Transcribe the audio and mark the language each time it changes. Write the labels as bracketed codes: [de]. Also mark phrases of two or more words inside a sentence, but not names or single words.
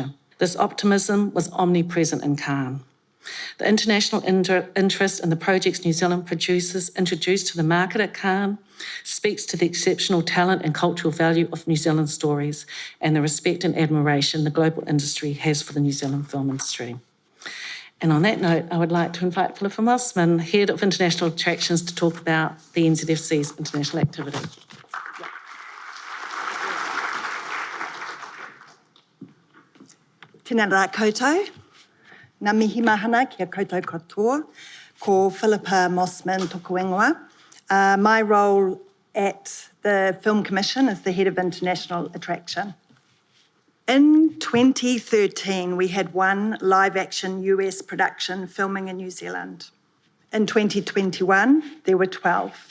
[en] This optimism was omnipresent in Cannes. The international interest in the projects New Zealand producers introduced to the market at Cannes speaks to the exceptional talent and cultural value of New Zealand stories and the respect and admiration the global industry has for the New Zealand film industry. And on that note, I would like to invite Philippa Mossman, Head of International Attractions, to talk about the NZFC's international activity. [mi] Tēnā rā koutou. Ngā mihi mahana kia koutou katoa. Ko Philippa Mossman toku ingoa. [en] My role at the Film Commission is the Head of International Attraction. In 2013, we had 1 live-action US production filming in New Zealand. In 2021, there were 12.